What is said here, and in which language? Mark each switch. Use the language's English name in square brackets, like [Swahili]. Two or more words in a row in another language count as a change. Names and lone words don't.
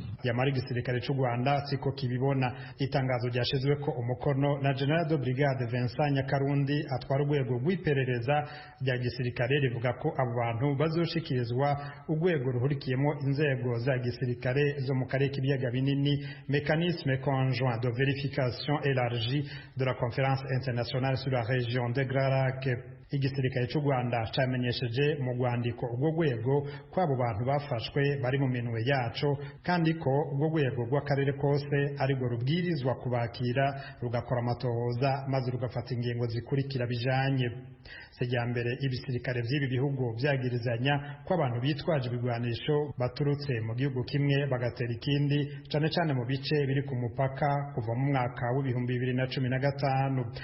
[Rundi] Yamara igisirikare c'u Rwanda siko kibibona. Itangazo ryashizwe ko umukono na General de Brigade Vincent Nyakarundi atwara urwego rw'iperereza rya gisirikare rivuga ko abo bantu bazoshikirizwa urwego ruhurikiyemo inzego za gisirikare zo mu karere k'ibiyaga binini, [French] mécanisme conjoint de vérification élargie de la conférence internationale sur la région de Grand Lac. [Rundi] Igisirikare cy'u Rwanda cyamenyesheje mu rwandiko ubwo rwego ko abo bantu bafashwe bari mu minwe yaco kandi ko ubwo rwego rw'akarere kose ariko rubwirizwa kubakira rugakora amatohoza maze rugafata ingingo zikurikira bijanye. Sejambere ibisirikare by'ibi bihugu byagirizanya ko abantu bitwaje ibigwanisho baturutse mu gihugu kimwe bagatera ikindi cane cane mu bice biri ku mupaka kuva mu mwaka wa 2015.